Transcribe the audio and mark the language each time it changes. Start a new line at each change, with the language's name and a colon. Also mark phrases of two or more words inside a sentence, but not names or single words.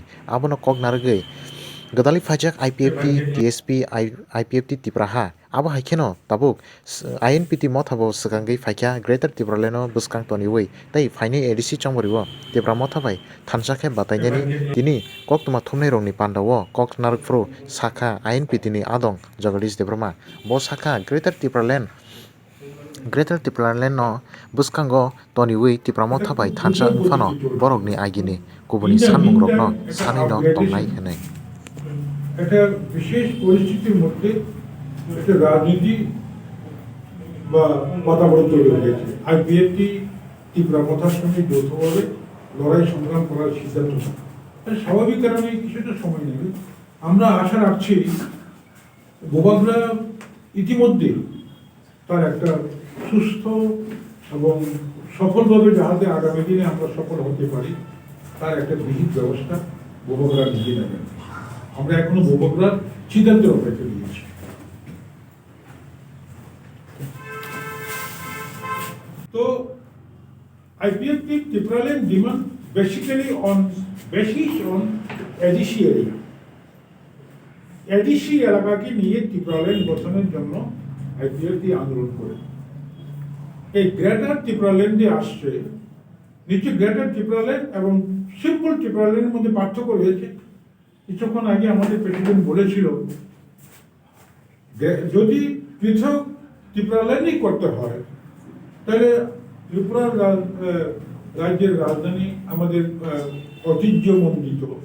Kok Borok: abono kok narwgwi godali phajak IPFT TSP IPFT Tripura ha abo haikeno tabuk INPT mo thabo swkangwi phaikya Greater Tripura Land no bwskang toniwi tei phaini ADC chongbariwo Tripura mo thabai thansake batainani tini kok tuma thumnai rokni pandao kok narwkfru sakha INPT ni adong Jagadish Debroma bo sakha Greater Tripura Land no bwskango toniwi Tripura mo thabai thansa wngphano borokni agini kubuni samung rokno sanai no tongnai hinui
Bangla: একটা বিশেষ পরিস্থিতির মধ্যে একটা রাজনীতি বা বাতাবরণ তৈরি হয়ে গেছে আইপিএফটি ত্রিপুরা কথার সঙ্গে যৌথভাবে লড়াই সংগ্রাম করার সিদ্ধান্ত স্বাভাবিক কারণে কিছুটা সময় নেবে আমরা আশা রাখছি বোবাগরা ইতিমধ্যে তার একটা সুস্থ এবং সফলভাবে যাহাতে আগামী দিনে আমরা সফল হতে পারি তার একটা বিহিত ব্যবস্থা বোবাগরা নিজে নেবেন আমরা এখনো বোবাগরার সিদ্ধান্তের অপেক্ষা দিয়েছি
English: তো IPFT Tripura Land demand basically on basis on ADC area ADC এলাকাকে
Bangla: নিয়ে Tripura Land গঠনের জন্য IPFT আন্দোলন করে এই গ্রেটার Tripura Land আসছে নিচে গ্রেটার Tripura Land এবং সিম্পল Tripura Land এর মধ্যে পার্থক্য রয়েছে কিছুক্ষণ আগে আমাদের প্রেসিডেন্ট বলেছিল যদি পৃথক Tripura Landই করতে হয় তাহলে ত্রিপুরা রাজ্যের রাজধানী আমাদের ঐতিহ্যমণ্ডিত